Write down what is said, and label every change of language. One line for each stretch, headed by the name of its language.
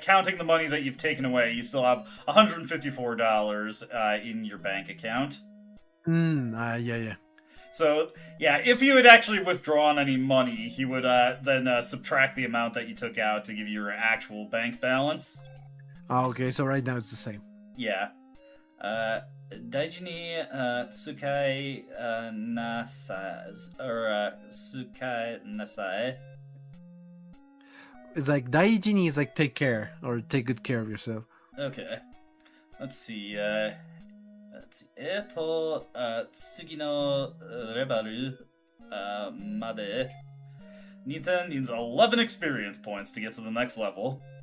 English: counting the money that you've taken away, you still have $154 in your bank account. yeah. So, yeah, if you had actually withdrawn any money, he would then subtract the amount that you took out to give you your actual bank balance. Oh, okay, so right now it's the same. Yeah.
Japanese: 大事に使いなさい or 使いなさい
English: It's like daijini is like take care or take good care of yourself. Okay. Let's see. Let's see.
Japanese: 次のレベルまで
English: Nita needs 11 experience points to get to the next level.